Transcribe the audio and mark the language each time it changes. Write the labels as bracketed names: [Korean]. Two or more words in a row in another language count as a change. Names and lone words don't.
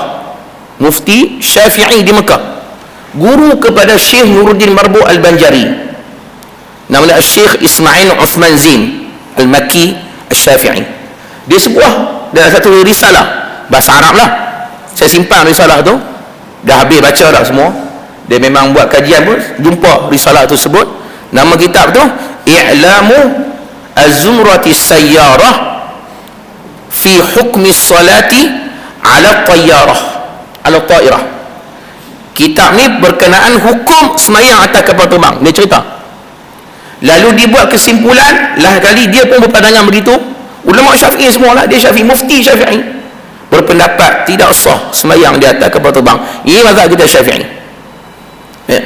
[Malay] Mufti Syafi'i di Mekah, guru kepada Syekh Nuruddin Marbu Al-Banjari, namanya Syekh Ismail Uthman Zin Al-Makki Al-Syafi'i. Dia sebuah dalam satu risalah bahasa Arab lah. Saya simpan risalah tu, dah habis baca dah semua. Dia memang buat kajian pun, jumpa risalah tu sebut. Nama kitab tu I'lamu Az-Zumrati Sayyarah fi hukmi salati ala tayyarah, ala ta'irah. Kitab ni berkenaan hukum semayang atas kapal terbang. Dia cerita. Lalu dibuat kesimpulan, lah kali dia pun berpandangan begitu. Ulama Syafi'i semualah, dia Syafi'i, Mufti Syafi'i, berpendapat tidak sah semayang di atas kapal terbang. Ini mazhab kita Syafi'i. Ya.